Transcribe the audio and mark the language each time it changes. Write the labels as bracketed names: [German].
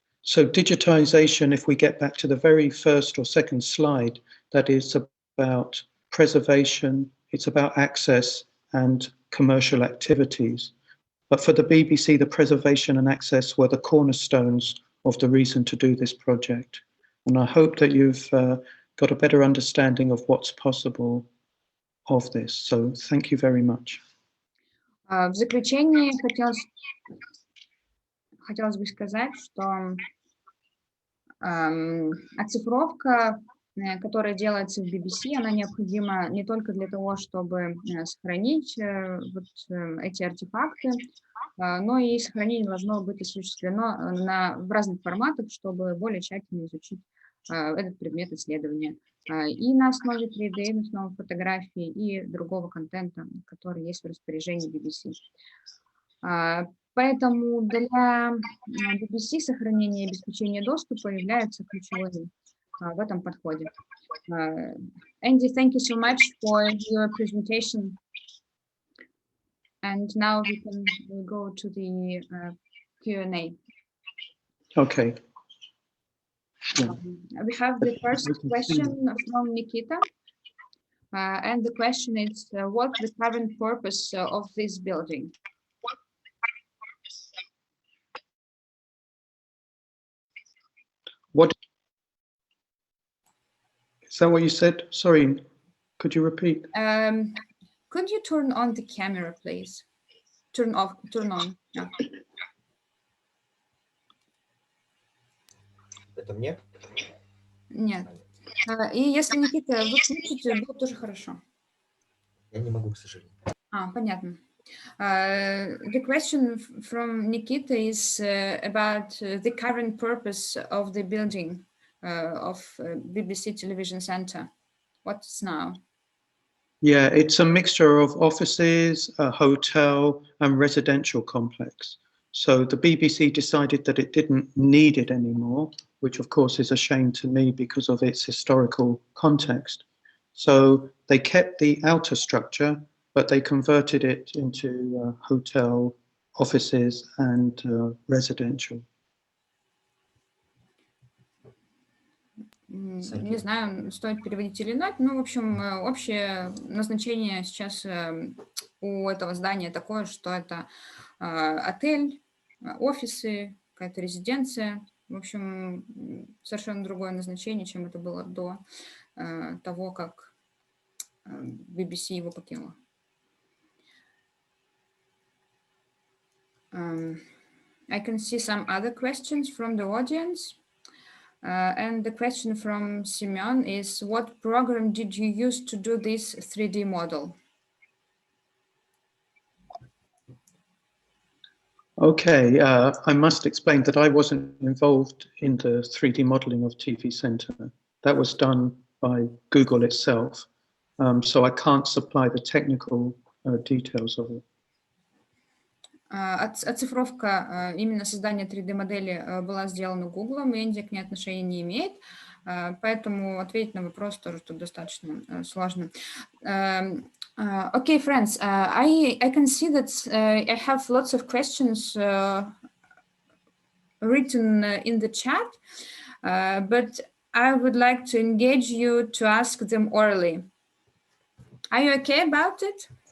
[English] So digitization, if we get back to the very first or second slide, that is about preservation, it's about access and commercial activities. But for the BBC, the preservation and access were the cornerstones of the reason to do this project. And I hope that you've got a better understanding of what's possible of this. So thank you very much. [Russian] В заключение хотелось бы сказать, что оцифровка, которая делается в BBC, она необходима не только для того, чтобы сохранить вот эти артефакты, но и сохранение должно быть осуществлено в разных форматах, чтобы более тщательно изучить этот предмет исследования и на основе 3D, и на основе фотографий и другого контента, который есть в распоряжении BBC. Поэтому для BBC сохранение и обеспечение доступа являются ключевыми в этом подходе. [English] Andy, thank you so much for your presentation. And now we can go to the Q&A. Okay. We have the first question from Nikita. And the question is, what's the current purpose of this building? What is that? What you said? Sorry, could you repeat? Could you turn on the camera, please? Turn off, turn on. Yeah. [Russian] Это мне? Нет. И если, Никита, вы включите, будет тоже хорошо. Я не могу, к сожалению. Понятно. [English] The question from Nikita is about the current purpose of the building of BBC Television Center. What's now? Yeah, it's a mixture of offices, a hotel, and residential complex. So the BBC decided that it didn't need it anymore, which of course is a shame to me because of its historical context. So they kept the outer structure, but they converted it into hotel, offices, and residential. [Russian] Не знаю, стоит переводить или нет, но, в общем, общее назначение сейчас у этого здания такое, что это отель, офисы, какая-то резиденция. В общем, совершенно другое назначение, чем это было до того, как BBC его покинула. [English] I can see some other questions from the audience. And the question from Simeon is, what program did you use to do this 3D model? Okay, I must explain that I wasn't involved in the 3D modeling of TV Center. That was done by Google itself, so I can't supply the technical details of it. [Russian] Оцифровка, именно создание 3D-модели была сделана Гуглом, и Энди к ней отношения не имеет, поэтому ответить на вопрос тоже тут достаточно сложно. [English] Okay, friends, I can see that I have lots of questions written in the chat, but I would like to engage you to ask them orally. Are you okay about it?